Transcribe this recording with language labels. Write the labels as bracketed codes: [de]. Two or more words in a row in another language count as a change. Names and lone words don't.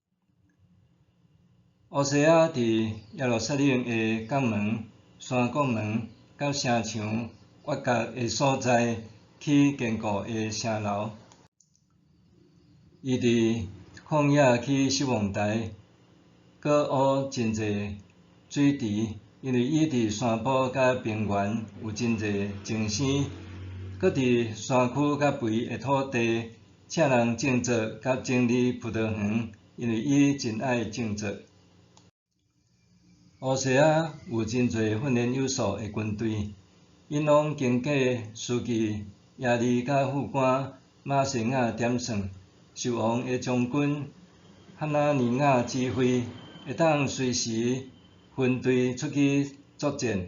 [nan] 乌西亚伫耶路撒冷的港门、山国门甲城墙挖角的所在起坚固的城楼。伊伫旷野起守望台，搁挖真侪水池，因为伊伫山坡甲平原有真侪精生，搁伫山区甲肥的土地，请人种植甲整理葡萄园，因为伊真爱种植。乌西亚有真侪训练有素的军队，因拢经过书记亚利甲副官马西亚点算，受王的将军哈纳尼亚指挥，会当随时分队出去作战。